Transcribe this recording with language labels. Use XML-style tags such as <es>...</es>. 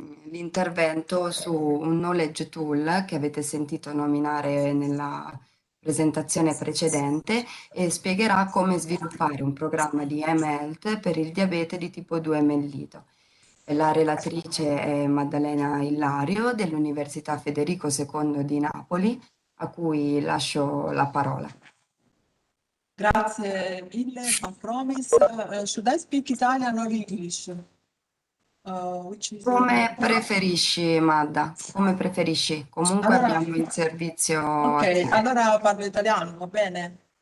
<it>l'intervento su un knowledge tool che avete sentito nominare nella presentazione precedente e spiegherà come sviluppare un programma di mHealth per il diabete di tipo 2 mellito. La relatrice è Maddalena Illario dell'Università Federico II di Napoli, a cui lascio la parola. Grazie mille, from ProMIS.</it> <en>Should I speak Italian or English?</en> <it>Come preferisci, Madda, come preferisci. Comunque allora, abbiamo il servizio. Ok, allora parlo italiano, va bene?</it>